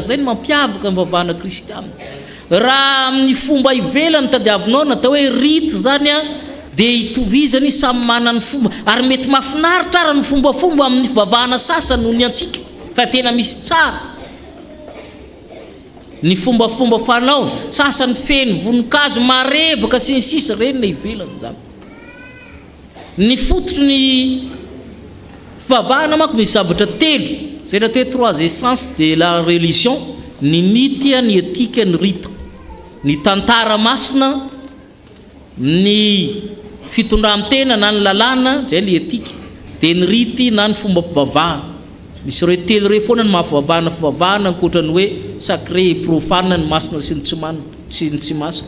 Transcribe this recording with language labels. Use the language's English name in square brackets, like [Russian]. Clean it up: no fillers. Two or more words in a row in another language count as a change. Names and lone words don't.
[Malagasy] Zay ny mampiavaka amin'ny fivavahana kristianina. Raha amin'ny fomba ivelany tadiavinao natao hoe rity zany dia hitovizany samy manana ny fomba, ary mety mahafinaritra ara ny fombafomba amin'ny fivavahana sasany noho ny antsika, fa tena misy tsara ny fombafomba fanaony. Sasany feno voninkazo marevaka sy ny sisa, reny na ivelany zany. Ny fototry ny fivavahana manko misy zavatra telo, zay natao hoe [French] trois essences de la religion: [Malagasy] ny mity, ny etika, ny rita. Ny tantara masina, ny fitondram-tena na ny lalàna, zay ny etika, dia ny rity na ny fomba mpivavahana. Misy ireo telo ireo foana ny mahafivavahana fivavahana, ankoatrany hoe [French] sacré profane, [Malagasy] ny masina sy ny tsy masina.